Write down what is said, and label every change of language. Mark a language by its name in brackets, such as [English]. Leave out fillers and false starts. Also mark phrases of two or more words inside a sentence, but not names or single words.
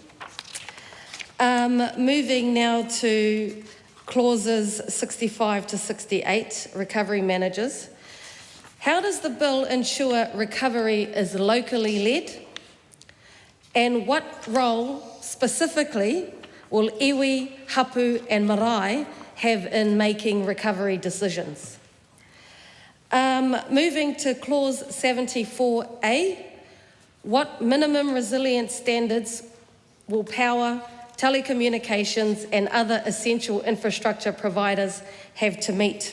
[English] Moving now to clauses 65 to 68, recovery managers. How does the bill ensure recovery is locally led? And what role specifically will iwi, hapu and marae have in making recovery decisions? Moving to clause 74A, what minimum resilience standards will power, telecommunications and other essential infrastructure providers have to meet?